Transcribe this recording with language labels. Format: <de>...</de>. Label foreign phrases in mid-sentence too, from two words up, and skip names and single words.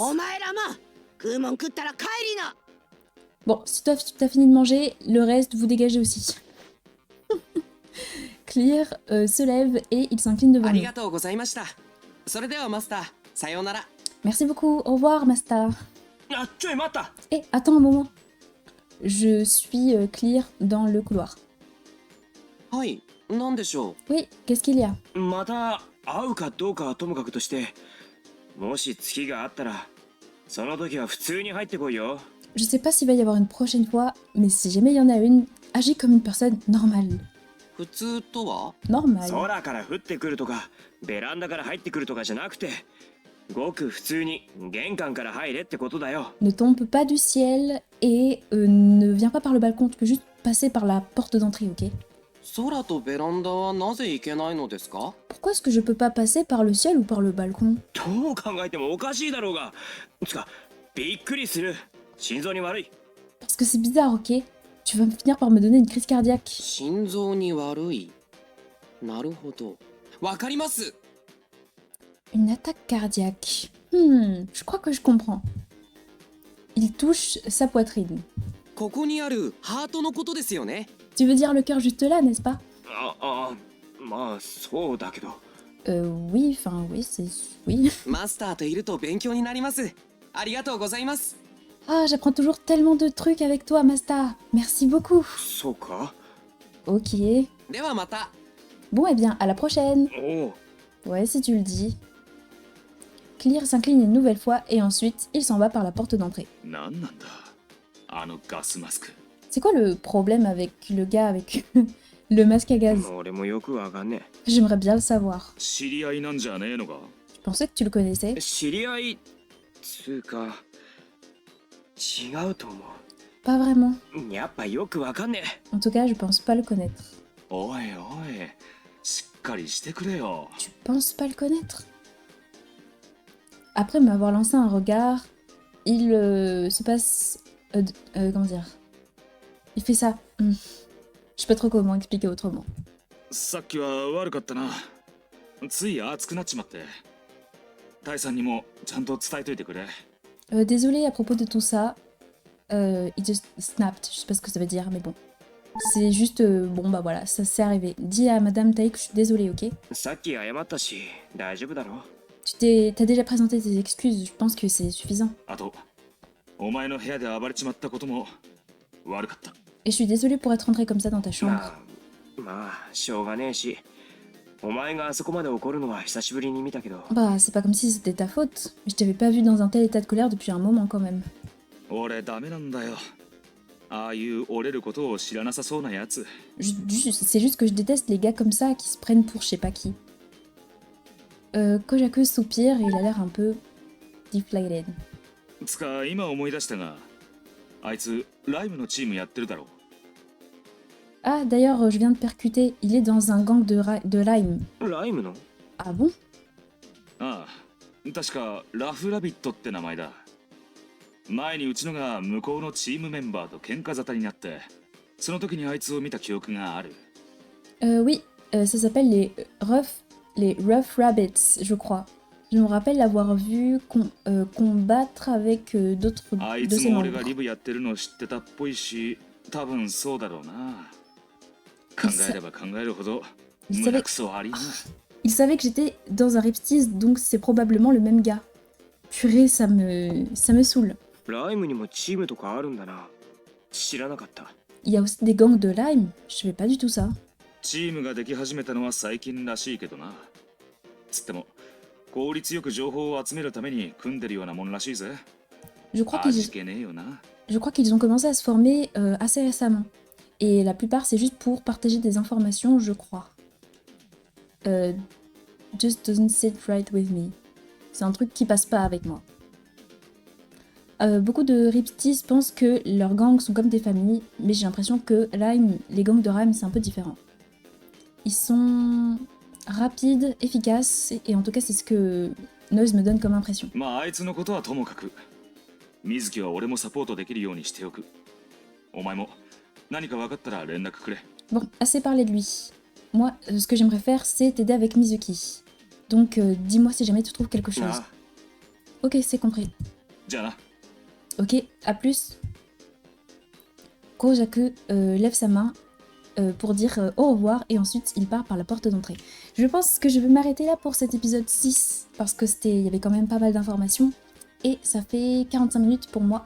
<ja>お前らも食うもん食ったら帰りな。</ja> <fr>Bon, si toi tu as fini de manger, le reste, vous dégagez aussi. Clear se lève et il s'incline devant</fr> <ja>あり</ja> <fr>nous.</fr> <ja>がとうございました。それではマスター、さようなら。</ja> <fr>Merci beaucoup, au revoir, Master.</fr> <ja>あ、ちょい待った。</ja> <fr>Eh, attends un moment. Je suis Clear dans le couloir.</fr> <ja>はい、なんでしょ</ja> <fr>Oui, qu'est-ce qu'il y a?</fr> <ja>また会うかどうかはともかくとして、もし月があったら、その時は普通に入ってこいよ。</ja> <fr>Je sais pas s'il va y avoir une prochaine fois, mais si jamais il y en a une, agis comme une personne normale.</fr> <ja>う。普通とは？</ja> <fr>Normale.</fr> <ja>空から降ってくるとか、ベランダから入ってくるとかじゃなくて、ごく普通に玄関から入れってことだよ。</ja> <fr>Ne tombe pas du ciel et ne viens pas par le balcon, tu peux juste passer par la porte d'entrée, ok?</fr> <ja>空とベランダはなぜ行けないのですか？</ja> <fr>Pourquoi est-ce que je peux pas passer par le ciel ou par le balcon?</fr> <ja>どう考えてもおかしいだろうが。つか、びっくりする。心臓に悪い。</ja> <fr>Parce que c'est bizarre, ok? Tu vas finir par me donner une crise cardiaque.</fr> <ja>心臓に悪い。なるほど。わかります。</ja> <fr>Une attaque cardiaque. Je crois que je comprends. Il touche sa poitrine.</fr> <ja>ここにあるハートのことですよね。</ja> <fr>Tu veux dire le cœur juste là, n'est-ce pas?</fr> <ja>まあそうだけど。</ja> <fr>Oui, enfin, oui, c'est... Oui.</fr> <ja>マスターといると勉強になります。ありがとうございます。</ja> <fr>Ah, j'apprends toujours tellement de trucs avec toi, Masta. Merci beaucoup.</fr> <ja>そうか。</ja> <fr>Ok.</fr> <ja>ではまた。</ja> <fr>Bon, eh bien, à la prochaine.</fr> <ja>おう。</ja> <fr>Ouais, si tu le dis. Clear s'incline une nouvelle fois et ensuite, il s'en va par la porte d'entrée.</fr> <ja>なんなんだ。あのガスマスク。</ja> <fr>C'est quoi le problème avec le gars avec le masque à gaz?</fr> <ja>俺もよくわかんね</ja> <fr>J'aimerais bien le savoir.</fr> <ja>知り合いなんじゃねえのか。</ja> <fr>Je pensais que tu le connaissais.</fr> <ja>え。知り合いつうか違うと思</ja> <fr>Pas vraiment.</fr> <ja>う。やっぱよくわかんね</ja> <fr>En tout cas, je pense pas le connaître.</fr> <ja>おいおい、しっかりしてくれよ。</ja> <fr>Tu penses pas le connaître? Après m'avoir lancé un regard, il se passe... comment dire? Il fait ça. Je sais pas trop comment expliquer autrement.</fr> <ja>さっきは悪かったな。つい熱くなっちまって。タイさんにもちゃんと伝えといてくれ。</ja> <fr>Désolé à propos de tout ça.</fr> <en>It just snapped.</en> <fr>Je sais pas ce que ça veut dire, mais bon. C'est juste... bon, bah voilà, ça s'est arrivé. Dis à Madame Taï que je suis désolée, ok?</fr> <ja>さっき謝ったし大丈夫だろ。</ja> <fr>T'as déjà présenté tes excuses, je pense que c'est suffisant.</fr> <ja>あと、お前の部屋で暴れちまったことも悪かった。</ja> <fr>Et je suis désolée pour être rentrée comme ça dans ta chambre.</fr> <ja>まあしょうがねえし、お前があそこまで怒るのは久しぶりに見たけど。</ja> <fr>Bah, c'est pas comme si c'était ta faute. Je t'avais pas vu dans un tel état de colère depuis un moment quand même.</fr> <ja>俺ダメなんだよ。ああいう折れることを知らなさそうなやつ。</ja> <fr>C'est juste que je déteste les gars comme ça qui se prennent pour je sais pas qui. Kojaku soupire et il a l'air un peu deflated.</fr> <ja>つか今思い出したが、あいつライムのチームやってるだろう。</ja> <fr>Ah, d'ailleurs, je viens de percuter. Il est dans un gang de Lime.</fr> <ja>ライムの</ja> <fr>Ah bon?</fr> <ja>ああ、確かラフラビットって名前だ。前にうちのが向こうのチームメンバーと喧嘩沙汰になって、その時にあいつを見た記憶がある。</ja> <fr>Oui, ça s'appelle les Rough Rabbits, je crois. Je me rappelle l'avoir vu combattre avec d'autres</fr> <ja>あい</ja> <fr>de</fr> <ja>つ</ja> <fr>ses</fr> <ja>も俺が</ja> <fr>membres.</fr> <ja>リブやってるの知ってたっぽいし、多分そうだろうな。考えれば考えるほど胸くそ悪いな。</ja> <fr>Il savait que j'étais dans un ripstiz, donc c'est probablement le même gars. Purée, ça me saoule.</fr> <ja>ライムにもチームとかあるんだな。知らなかった。</ja> <fr>Il y a aussi des gangs de Lime, je savais pas du tout ça.</fr> <ja>チームができ始めたのは最近らしいけどな。つっても効率よく情報を集めるために組んでるようなもんらしいぜ。</ja> <fr>Je crois</fr> <ja>味気ねえよな。</ja> <fr>qu'ils ont commencé à se former assez récemment. Et la plupart, c'est juste pour partager des informations, je crois.</fr> <en>Just doesn't sit right with me.</en> <fr>C'est un truc qui passe pas avec moi. Beaucoup de ripstis pensent que leurs gangs sont comme des familles, mais j'ai l'impression que les gangs de Lime, c'est un peu différent. Ils sont rapides, efficaces, et en tout cas, c'est ce que Noise me donne comme impression.</fr> <ja>まああいつのことはともかく、水木は俺もサポートできるようにしておく。お前も何か分かったら連絡くれ。</ja> <fr>Bon, assez parlé de lui. Moi, ce que j'aimerais faire, c'est t'aider avec Mizuki. Donc, dis-moi si jamais tu trouves quelque chose.</fr> <ja>なあ</ja> <fr>Ok, c'est compris.</fr> <ja>じゃあな。</ja> <fr>Ok, à plus. Kojaku lève sa main pour dire au revoir et ensuite il part par la porte d'entrée. Je pense que je vais m'arrêter là pour cet épisode 6 parce que il y avait quand même pas mal d'informations et ça fait 45 minutes pour moi.</fr>